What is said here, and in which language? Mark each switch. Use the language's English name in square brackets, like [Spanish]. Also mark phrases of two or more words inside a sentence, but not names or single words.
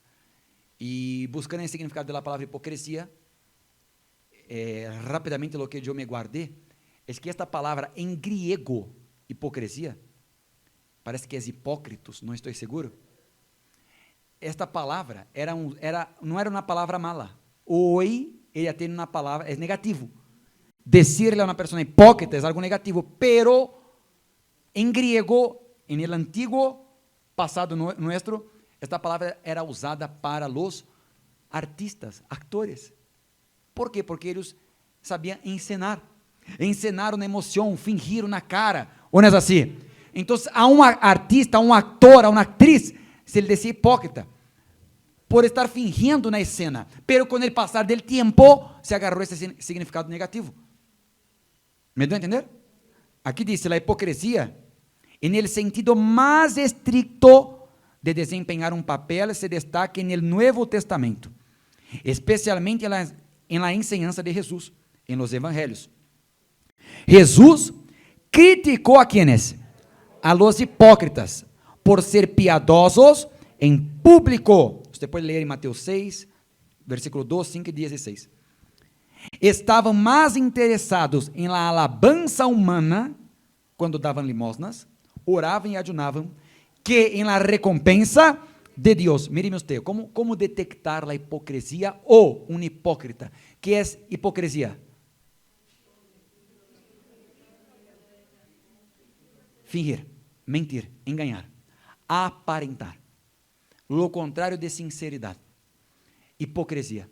[Portuguese] E buscando o significado da palavra hipocrisia, rapidamente o que eu me guardei é que esta palavra em griego, hipocrisia, parece que é hipócritos, não estou seguro. Esta palavra não era uma palavra mala. Hoje, ela tem uma palavra, é negativo. Decirle a uma pessoa hipócrita é algo negativo, pero em griego, em [Spanish] el antiguo [Portuguese] passado nuestro, esta palavra era usada para os artistas, actores. Por quê? Porque eles sabiam encenar uma emoção, fingir na cara, ou não é assim? Então, a um artista, a um ator, a uma atriz, se ele decía hipócrita, por estar fingindo na cena, pero com o passar del tempo, se agarrou esse significado negativo. ¿Me deu a entender? Aqui diz, a hipocrisia, [Spanish] en el sentido mais estricto de [Portuguese] desempenhar um papel, [Spanish] se destaca en el Nuevo Testamento, especialmente en la enseñanza de Jesús, en los evangelios. [Portuguese] Jesús criticou a quienes? [Spanish] A los hipócritas, por ser piadosos em público. [Portuguese] Você pode ler em Mateus 6, versículo 2, 5 e 16. Estavam mais interessados em [Spanish] la alabanza humana, [Portuguese] quando davam limosnas, oravam e ayunavam, que em [Spanish] la recompensa [Portuguese] de Deus. [Spanish] Mire usted, [Portuguese] como detectar a hipocrisia ou um hipócrita? Que é hipocrisia? Fingir, mentir, enganar, aparentar. Lo contrário de sinceridade. Hipocrisia.